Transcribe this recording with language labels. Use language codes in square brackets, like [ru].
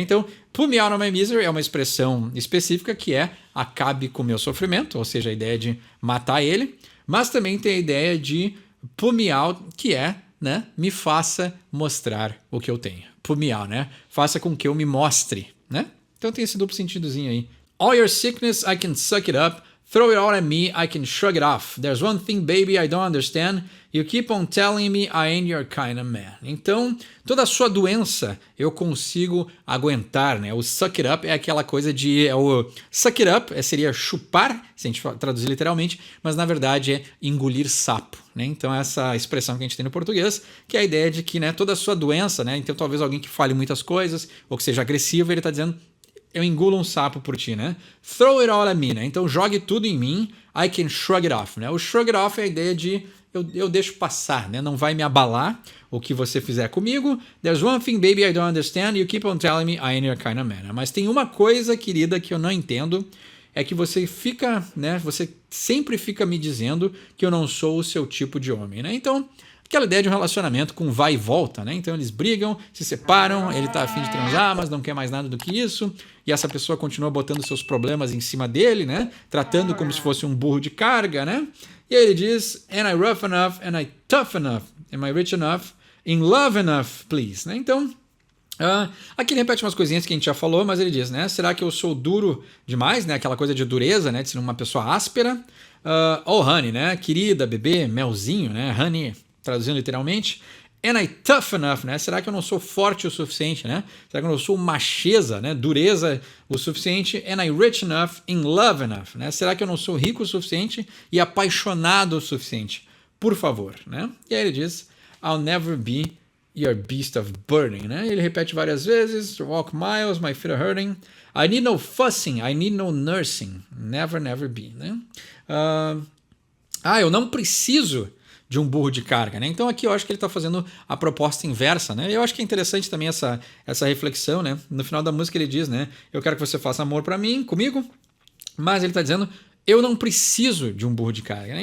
[pt] Então, [en] put me out of my misery [pt] é uma expressão específica que é acabe com o meu sofrimento, ou seja, a ideia de matar ele, mas também tem a ideia de put me out, que é, né? Me faça mostrar o que eu tenho. [en] Put me out, [pt] né? Faça com que eu me mostre, né? Então tem esse duplo sentidozinho aí. [en] All your sickness, I can suck it up. Throw it all at me, I can shrug it off. There's one thing, baby, I don't understand. You keep on telling me I ain't your kind of man. [pt] Então, toda a sua doença eu consigo aguentar, né? O suck it up é aquela coisa de... o suck it up seria chupar, se a gente traduzir literalmente, mas na verdade é engolir sapo, né? Então, essa expressão que a gente tem no português, que é a ideia de que, né, toda a sua doença, né? Então, talvez alguém que fale muitas coisas, ou que seja agressivo, ele está dizendo... Eu engulo um sapo por ti, né? [en] Throw it all at me, [pt] né? Então jogue tudo em mim. [en] I can shrug it off, [pt] né? O shrug it off é a ideia de eu deixo passar, né? Não vai me abalar o que você fizer comigo. [en] There's one thing, baby, I don't understand. You keep on telling me I ain't your kind of man. [pt] Mas tem uma coisa, querida, que eu não entendo. É que você fica, né? Você sempre fica me dizendo que eu não sou o seu tipo de homem, né? Então... Aquela ideia de um relacionamento com vai e volta, né? Então eles brigam, se separam, ele tá afim de transar, mas não quer mais nada do que isso, e essa pessoa continua botando seus problemas em cima dele, né? Tratando como se fosse um burro de carga, né? E aí ele diz, [en] am I rough enough, am I tough enough, am I rich enough, in love enough, please, né? Então, [pt] Aqui ele repete umas coisinhas que a gente já falou, mas ele diz, né? Será que eu sou duro demais, né? Aquela coisa de dureza, né? De ser uma pessoa áspera. Oh, honey, né? Querida, bebê, melzinho, né? Honey, traduzindo literalmente. [en] Am I tough enough, né? [pt] Será que eu não sou forte o suficiente, né? Será que eu não sou macheza, né? Dureza o suficiente? [en] Am I rich enough, in love enough, né? [pt] Será que eu não sou rico o suficiente e apaixonado o suficiente? Por favor, né? E aí ele diz, [en] I'll never be your beast of burden, [pt] né? Ele repete várias vezes, [en] walk miles, my feet are hurting. I need no fussing, I need no nursing. Never, never be, né? [pt] Eu não preciso de um burro de carga, né? Então aqui eu acho que ele está fazendo a proposta inversa, né? Eu acho que é interessante também essa reflexão, né? No final da música ele diz, né? Eu quero que você faça amor para mim, comigo, mas ele está dizendo, eu não preciso de um burro de carga, né?